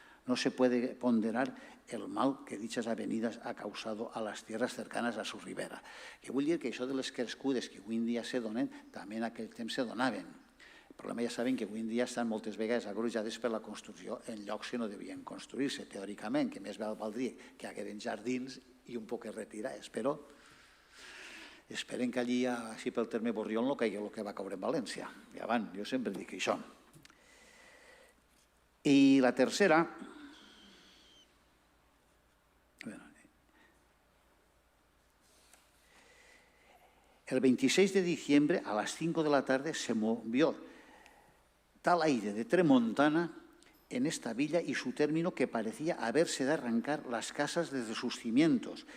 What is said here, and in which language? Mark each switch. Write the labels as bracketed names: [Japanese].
[Spanish] No se puede ponderar el mal que dichas avenidas ha causado a las tierras cercanas a su ribera. [Catalan] Que vull dir que això de les crescudes que avui en dia se donen, també en aquell temps se donaven. El problema ja saben que avui en dia estan moltes vegades agrujades per la construcció en llocs que no devien construir-se, teòricament, que més valdria que hagueren jardins i un poc retirats, però esperen que allí, així pel terme Borriol, no caigui el que va caure en València. Ja van, jo sempre dic això. [Spanish] I la tercera, el 26 de diciembre a las 5 de la tarde se movió tal aire de Tremontana en esta villa y su término que parecía haberse de arrancar las casas desde sus cimientos.